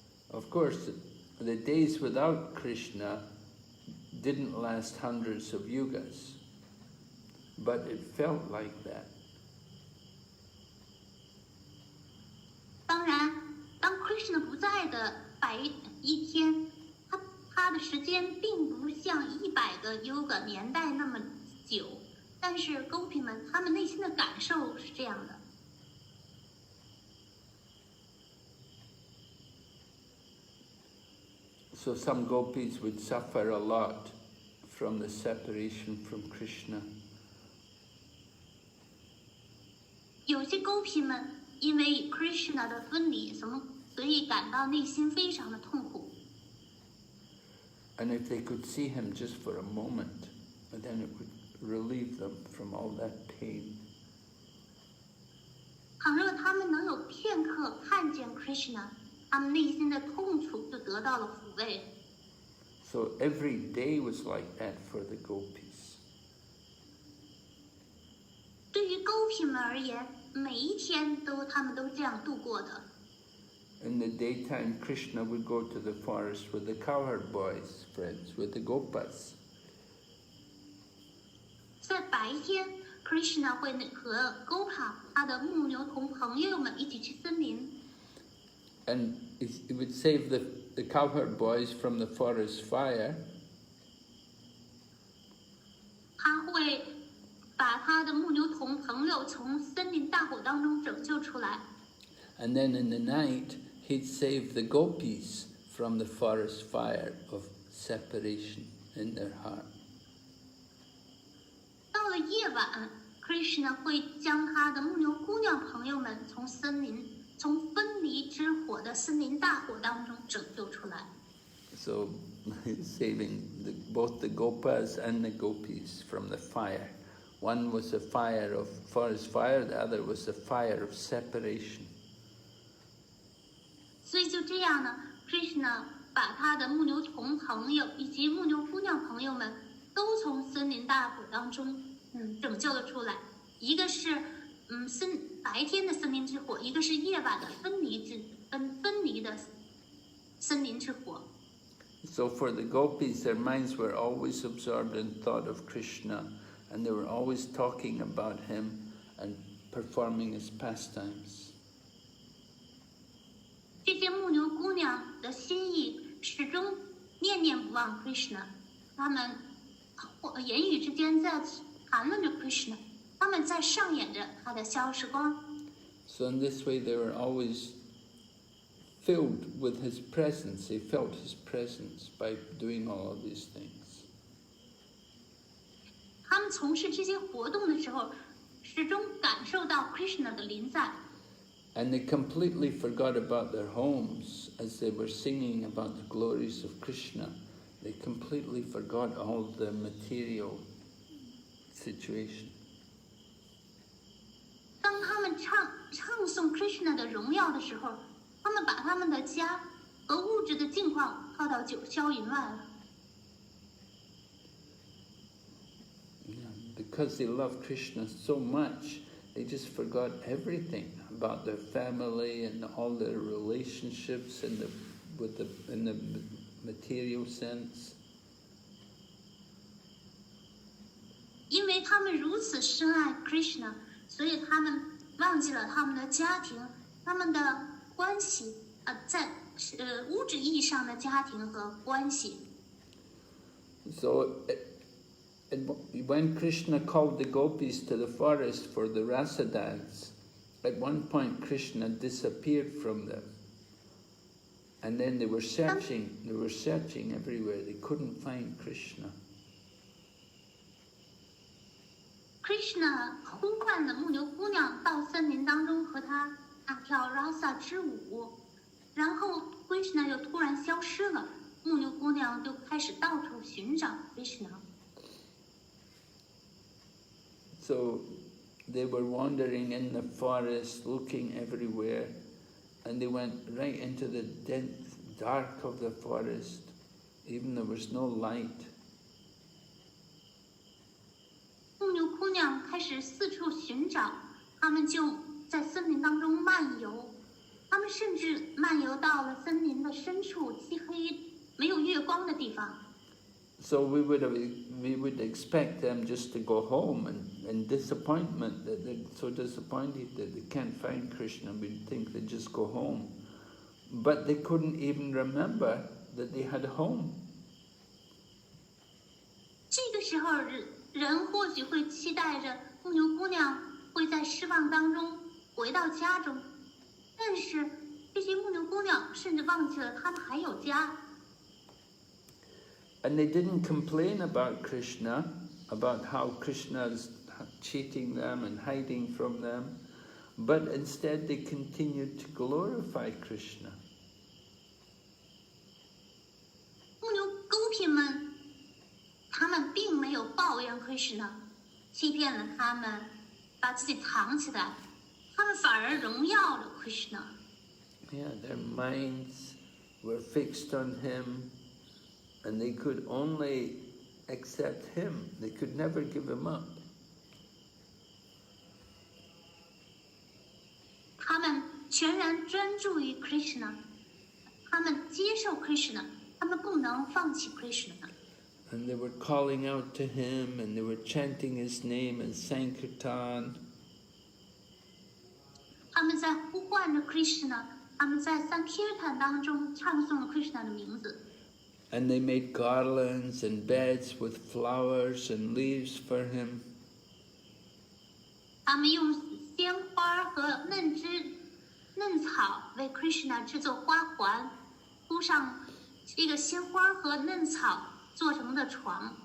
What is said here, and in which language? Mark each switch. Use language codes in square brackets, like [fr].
[en] Of course, the days without Krishna didn't last hundreds of yugas, but it felt like that. [zh] 当然，当 Krishna 不在的一天，他的时间并不像100个 Yuga 年代那么久，但是 Gopi 们他们内心的感受是这样的。 [en] So some gopis would suffer a lot from the separation from Krishna. [zh] 有些 Gopi 们因为与 Krishna 的分离，所以感到内心非常的痛苦。 [en] And if they could see him just for a moment, then it would relieve them from all that pain. [zh] 倘若他们能有片刻看见 Krishna， 他们内心的痛楚就得到了抚慰。 [en] So every day was like that for the gopis. [zh] 对于 Gopi 们而言，每一天他们都这样度过的。 [en] In the daytime, Krishna would go to the forest with the cowherd boys, friends, with the gopas. [zh] 在白天 ，Krishna 会和 Gopa 他的牧牛童朋友们一起去森林。 [en] And he would save the cowherd boys from the forest fire. [zh] 他会把他的牧牛童朋友从森林大火当中拯救出来。 [en] And then in the night, he'd save the gopis from the forest fire of separation in their heart. [zh] 到了夜晚 ，Krishna 会将他的牧牛姑娘朋友们从分离之火的森林大火当中拯救出来。 [en] So saving both the gopas and the gopis from the fire. One was a fire of forest fire, the other was a fire of separation. [zh] 所以就这样呢 ，Krishna 把他的牧牛童朋友以及牧牛姑娘朋友们都从森林大火当中拯救了出来。一个是白天的森林之火，一个是夜晚的分离的森林之火。 [en] So for the gopis, their minds were always absorbed in thought of Krishna, and they were always talking about him and performing his pastimes. [zh] 这些牧牛姑娘的心意始终念念不忘 Krishna， 他们言语之间在谈论着 Krishna， 他们在上演着他的消时光。 [en] So in this way, they were always filled with his presence. They felt his presence by doing all of these things. [zh] 他们从事这些活动的时候，始终感受到 Krishna 的临在。 [en] And they completely forgot about their homes as they were singing about the glories of Krishna. They completely forgot all the material situation. [zh] 当他们唱颂 Krishna 的荣耀的时候，他们把他们的家和物质的境况抛到九霄云外了。 [en] Because they loved Krishna so much, they just forgot everything about their family and all their relationships in the material sense. [zh] 因为他们如此深爱 Krishna， 所以他们忘记了他们的家庭、他们的关系，在物质意义上的家庭和关系。 [en] So, when Krishna called the gopis to the forest for the rasa dance, at one point Krishna disappeared from them. And then they were searching everywhere. They couldn't find Krishna. [zh] Krishna 呼唤了牧牛姑娘到森林当中和她跳 rasa 之舞，然后 Krishna 又突然消失了，牧牛姑娘就开始到处寻找 Krishna。 [en] So they were wandering in the forest, looking everywhere, and they went right into the dense dark of the forest. Even there was no light. [zh] 牧牛姑娘开始四处寻找，他们就在森林当中漫游，他们甚至漫游到了森林的深处，漆黑没有月光的地方。 [en] So we would expect them just to go home, and in disappointment that they're so disappointed that they can't find Krishna, we'd think they'd just go home. But they couldn't even remember that they had a home. [zh] 这个时候，人或许会期待着牧牛姑娘会在失望当中回到家中，但是这些牧牛姑娘甚至忘记了她们还有家。 [en] And they didn't complain about Krishna, about how Krishna is cheating them and hiding from them, but instead they continued to glorify Krishna. [zh] 牧牛狗们，他们并没有抱怨 Krishna， 欺骗了他们，把自己藏起来，他们反而荣耀了 Krishna。 [en] Yeah, their minds were fixed on him, and they could only accept him. They could never give him up. [zh] 他们全然专注于 Krishna， 他们接受 Krishna， 他们不能放弃 Krishna。 [en] And they were calling out to him, and they were chanting his name in Sankirtan. [zh] 他们在呼唤着 Krishna， 他们在 Sankirtan 当中唱颂了 Krishna 的名字。 [en] And they made garlands and beds with flowers and leaves for him. [zh] 他们用鲜花和嫩草为 Krishna 制作花环，铺上这个鲜花和嫩草做成的床。